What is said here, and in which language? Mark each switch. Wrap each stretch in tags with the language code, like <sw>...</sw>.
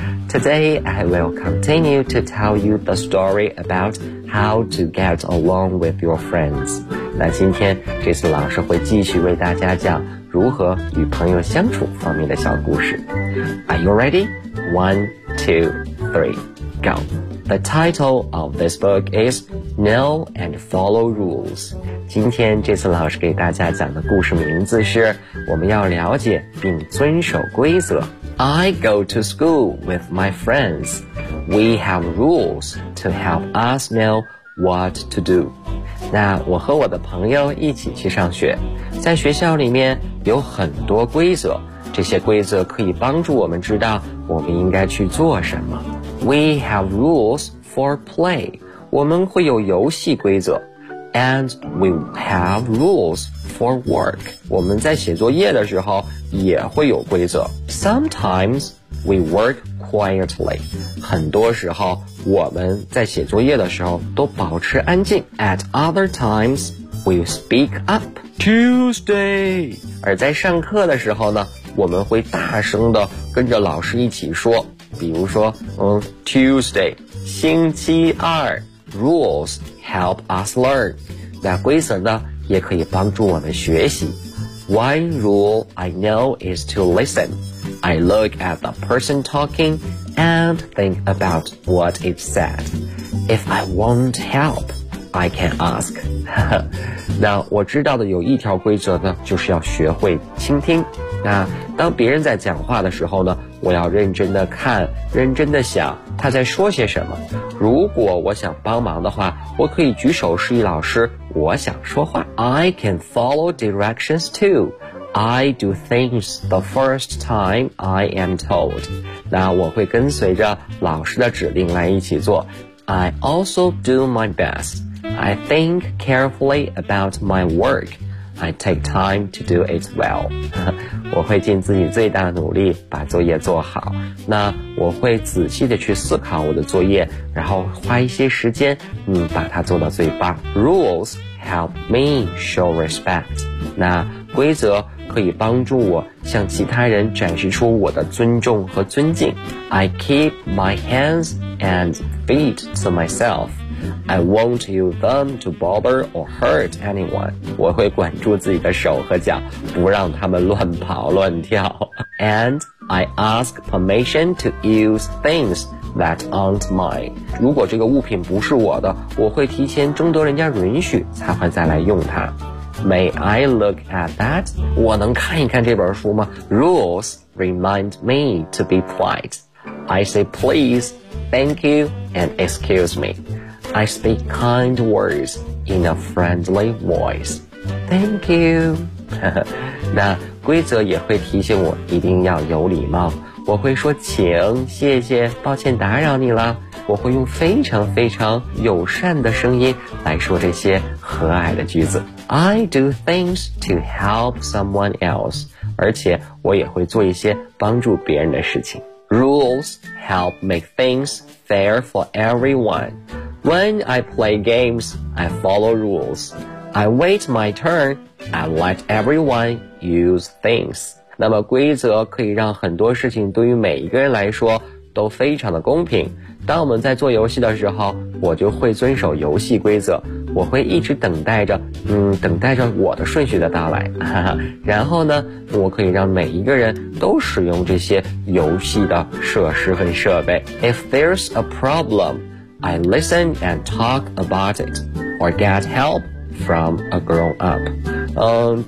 <en>Today, I will continue to tell you the story about how to get along with your friends.</en> <zh>那今天 Jason 老师会继续为大家讲如何与朋友相处方面的小故事。</zh> <en>Are you ready? 1, 2, 3, go. The title of this book is Know and Follow Rules.</en> <zh>今天这次老师给大家讲的故事名字是我们要了解并遵守规则。</zh> <en>I go to school with my friends. We have rules to help us know what to do.</en> <zh>那我和我的朋友一起去上学，在学校里面有很多规则，这些规则可以帮助我们知道我们应该去做什么。</zh> <en>We have rules for play.</en> <zh>我们会有游戏规则。</zh> <en>And we have rules for work.</en> <zh>我们在写作业的时候也会有规则。</zh> <en>Sometimes we work quietly.</en> <zh>很多时候我们在写作业的时候都保持安静。</zh> <en>At other times, we speak up. Tuesday.</en> <zh>而在上课的时候呢，我们会大声地跟着老师一起说。比如说Tuesday, 星期二。</zh> <en>Rules help us learn.</en> <zh>那规则呢也可以帮助我们学习。</zh> <en>One rule I know is to listen. I look at the person talking and think about what it said. If I want help, I can ask.</en> <zh>那我知道的有一条规则呢，就是要学会倾听。那当别人在讲话的时候呢，我要认真的看，认真的想他在说些什么。如果我想帮忙的话，我可以举手示意老师我想说话。</zh> <en>I can follow directions too. I do things the first time I am told.</en> <zh>那我会跟随着老师的指令来一起做。</zh> <en>I also do my best. I think carefully about my work. I take time to do it well.</en> <zh>我会尽自己最大的努力把作业做好。那我会仔细的去思考我的作业，然后花一些时间把它做到最棒。</zh> <en>Rules help me show respect.</en> <zh>那规则可以帮助我向其他人展示出我的尊重和尊敬。</zh> <en>I keep my hands and feet to myself. I won't use them to bother or hurt anyone.</en> <zh>我会管住自己的手和脚，不让他们乱跑乱跳。</zh> <en>And I ask permission to use things that aren't mine.</en> <zh>如果这个物品不是我的，我会提前征得人家允许才会再来用它。</zh> <en>May I look at that?</en> <zh>我能看一看这本书吗？</zh> <en>Rules remind me to be polite. I say please, thank you, and excuse me. I speak kind words in a friendly voice. Thank you.</en> <zh>那规则也会提醒我一定要有礼貌。我会说请、谢谢、抱歉打扰你了。我会用非常非常友善的声音来说这些和蔼的句子。</zh> <en>I do things to help someone else.</en> <zh>而且我也会做一些帮助别人的事情。</zh> <en>Rules help make things fair for everyone. When I play games, I follow rules. I wait my turn and let everyone use things.</en> <zh>那么规则可以让很多事情对于每一个人来说都非常的公平。当我们在做游戏的时候，我就会遵守游戏规则。我会一直等待着等待着我的顺序的到来，哈哈。然后呢，我可以让每一个人都使用这些游戏的设施和设备。</zh> <en>If there's a problem, I listen and talk about it or get help from a grown up.</en>